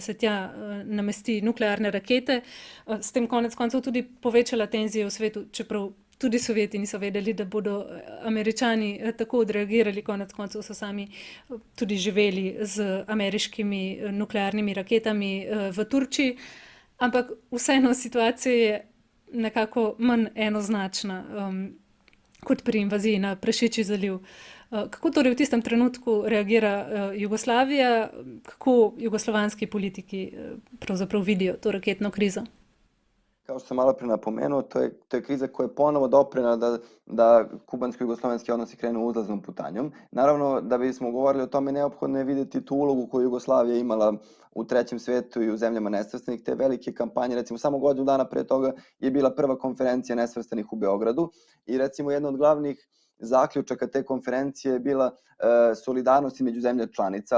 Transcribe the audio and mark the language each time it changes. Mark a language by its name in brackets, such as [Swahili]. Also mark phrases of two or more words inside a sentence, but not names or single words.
[Slovenian] se tja namesti nuklearne rakete, s tem konec koncev tudi povečala tenzije v svetu, čeprav tudi Sovjeti niso vedeli, da bodo Američani tako odreagirali, konec koncev so sami tudi živeli z ameriškimi nuklearnimi raketami v Turčiji, ampak vseeno situacija je nekako manj enoznačna kot pri invaziji na Prašičji zaliv. Kako torej v tistem trenutku reagira Jugoslavija, kako jugoslovanski politiki pravzaprav vidijo to raketno krizo? [Serbian] Kao što sam malo prije napomenuo, to je kriza koja je ponovo doprinela da kubansko-jugoslovenski odnosi krenu uzlaznom putanjom. Naravno, da bismo govorili o tome, neophodno je vidjeti tu ulogu koju Jugoslavija imala u trećem svijetu i u zemljama nesvrstanih. Te velike kampanje, recimo samo godinu dana pre toga je bila prva konferencija nesvrstanih u Beogradu i recimo jedna od glavnih zaključaka te konferencije je bila solidarnost između zemlja članica.